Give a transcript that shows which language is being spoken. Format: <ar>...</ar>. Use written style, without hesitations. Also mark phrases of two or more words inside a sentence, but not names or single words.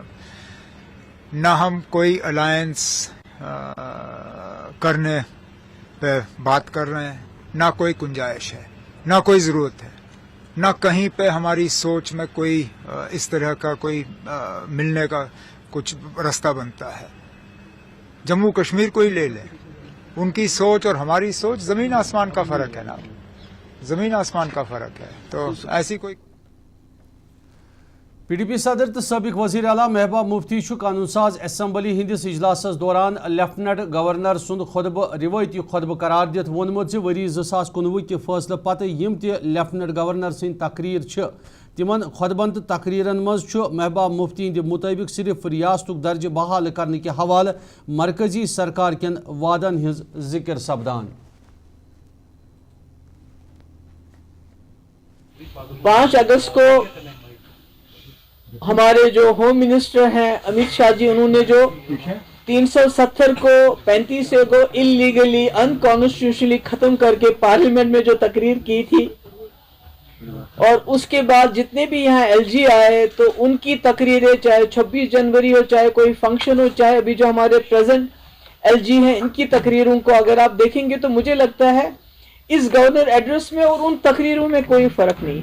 <ur>نہ ہم کوئی الائنس کرنے پہ بات کر رہے ہیں، نہ کوئی گنجائش ہے، نہ کوئی ضرورت ہے، نہ کہیں پہ ہماری سوچ میں کوئی اس طرح کا کوئی ملنے کا کچھ راستہ بنتا ہے۔ جموں کشمیر کو ہی لے لیں، ان کی سوچ اور ہماری سوچ زمین آسمان کا فرق ہے نا، زمین آسمان کا فرق ہے، تو ایسی کوئی</ur> <ks>پی ڈی پی صدر تو سابق وزیر اعلیٰ محبوبہ مفتی قانون ساز اسمبلی ہندس اجلاس دوران</ks> <en>Lieutenant Governor</en> <ks>سند خطبہ روایتی خطبہ قرار دت وونمت وری 2019 کہ فیصلہ پتہ یم تہ</ks> <en>Lieutenant Governor</en> <ks>سن تقریر تمن خطبن تو تقریرن مز محبوبہ مفتی ہند مطابق صرف ریاست درجہ بحال کرنے کے حوالہ مرکزی سرکار کن وعدن ہز ذکر سپدان۔</ks> <ur>5 اگست کو ہمارے جو</ur> <en>home minister</en> <ur>ہیں امیت شاہ جی، انہوں نے جو 370 کو 35 کو</ur> <en>illegally unconstitutionally</en> <ur>ختم کر کے پارلیمنٹ میں جو تقریر کی تھی، اور اس کے بعد جتنے بھی یہاں ایل جی آئے تو ان کی تقریریں، چاہے 26 جنوری ہو، چاہے کوئی فنکشن ہو، چاہے ابھی جو ہمارے</ur> <en>present LG</en> <ur>ہیں ان کی تقریروں کو اگر آپ دیکھیں گے تو مجھے لگتا ہے اس</ur> <en>governor address</en> <ur>میں اور ان تقریروں میں کوئی فرق نہیں۔</ur>